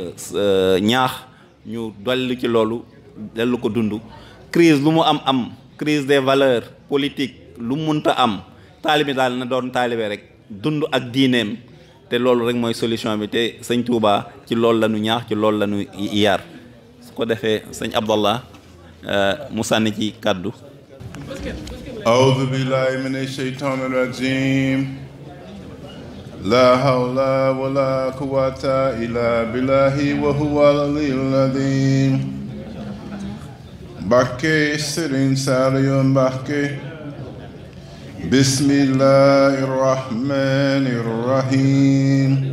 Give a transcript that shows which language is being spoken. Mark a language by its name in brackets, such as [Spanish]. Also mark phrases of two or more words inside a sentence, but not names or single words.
[Wolof] ñaax ñu dolli ci loolu dellu ko dund crise lu mu am [French] crise des valeurs politiques [Wolof] lu munta am taalibe daal na doon taalibe rek dund ak diineem te loolu rek mooy solution bi te sëñ Touba ci loolu la ñu ñaax ci loolu la ñu yar su ko defee sëñ Abdallah mu sànni ci kàddu [Arabic] أعوذ بالله من الشيطان الرجيم لا حول ولا قوة إلا بالله وهو العلي العظيم Mbacké Serigne Saliou Mbacké بسم الله الرحمن الرحيم